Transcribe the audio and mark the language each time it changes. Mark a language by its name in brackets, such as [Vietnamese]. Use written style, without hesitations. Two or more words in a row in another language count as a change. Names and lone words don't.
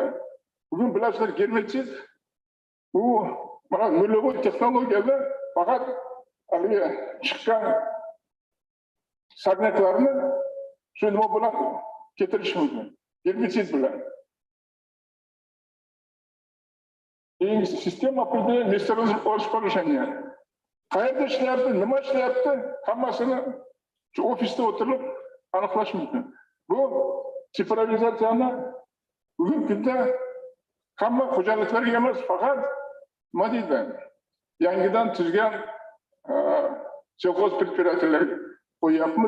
[Uzbek] Bugun bilasizlar, herbitsid bu mana nolliy texnologiyada faqat haligi chiqqan sagnaklarni shu nima bilan ketirish mumkin. Herbitsid bilan. Keyingi sistema [Russian] определения места расположения. [Uzbek] Qayerda ishlayapti, nima ishlayapti, hammasini shu ofisda o'tirib aniqlash mumkin. Bu sifrovizatsiyani bugungi kunda hamma xo'jaliklarga emas, faqat nima deydi, yangidan tuzgan sovxoz предприятияларga qo'yapmiz.